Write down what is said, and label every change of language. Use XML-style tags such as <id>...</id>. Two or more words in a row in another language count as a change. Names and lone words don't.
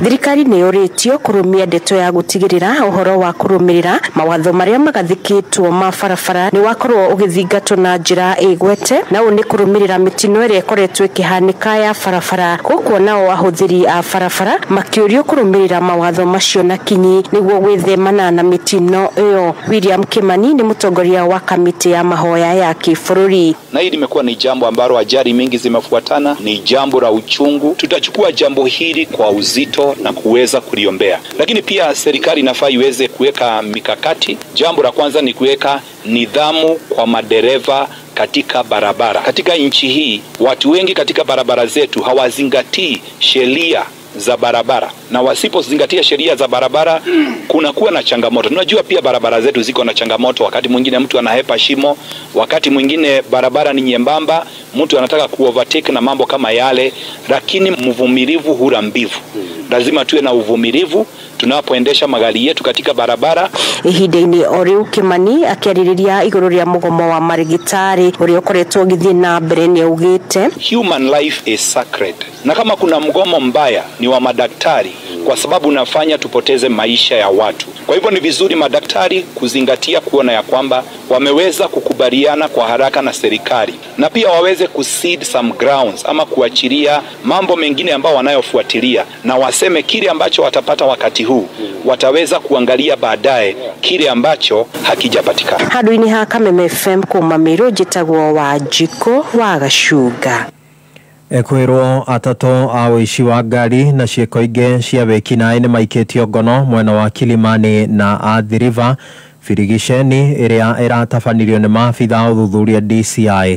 <ki>Thirikari nĩyũrĩtio kũrũmia ndeto ya gũtigĩrĩra ũhoro wa kũrũmĩrĩra mawatho marĩa magathĩkĩtwo ma barabara nĩ wakorwo ũgĩthingatwo na njĩra ĩgwete, na ũũ nĩ kũrũmĩrĩra mĩtino ĩrĩa ĩkoretwo ĩkĩhanĩka ya barabara. Gũkũ nao ahũthĩri a barabara makĩũrio kũrũmĩrĩra mawatho macio na kinyi nĩguo gwĩthemana na mĩtino ĩyo. William Kimani nĩ mũtongoria wa kamĩtĩ ya mahoya ya kĩbũrũri.</ki> <sw>Na hili limekuwa ni jambo ambalo ajali mingi zimefuatana, ni jambo la uchungu. Tutachukua jambo hili kwa uzito na kuweza kuliombea, lakini pia serikali inafaa iweze kuweka mikakati. Jambo la kwanza ni kuweka nidhamu kwa madereva katika barabara. Katika nchi hii watu wengi katika barabara zetu hawazingatii sheria za barabara, na wasipozingatia sheria za barabara kunakuwa na changamoto. Tunajua pia barabara zetu ziko na changamoto. Wakati mwingine mtu anahepa shimo, wakati mwingine barabara ni nyembamba, mtu anataka kuovertake na mambo kama yale, lakini mvumilivu hula mbivu. Lazima tuwe na uvumilivu tunapoendesha magari yetu katika barabara.</sw> <ki>Ihinda-inĩ o rĩu Kimani akĩarĩrĩria igũrũ rĩa mũgomo wa marigitari ũrĩa ũkoretwo ũgĩthiĩ na mbere nĩaugĩte</ki> <en>human life is sacred,</en> <sw>na kama kuna mgomo mbaya ni wa madaktari, kwa sababu unafanya tupoteze maisha ya watu. Kwa hivyo ni vizuri madaktari kuzingatia kuona ya kwamba wameweza kukubaliana kwa haraka na serikali, na pia waweze kucede</sw> <en>some grounds</en> <sw>ama kuachilia mambo mengine ambao wanayofuatilia, na waseme kile ambacho watapata wakati huu wataweza kuangalia baadaye kile ambacho hakijapatikana.</sw> <ki>Handũ-inĩ ha Kameme FM kuma Meru, njĩtagwo Wanjikũ wa Gacuga. Ekwirwo atato a ũici wa ngari na ciĩko ingĩ cia wĩkinaĩ nĩ maikĩtio ngono mwena wa Kilimani na Athi River. Firigisheni ĩrĩa ĩratabanirio nĩ maabitha ũthuthuria DCI.</ki>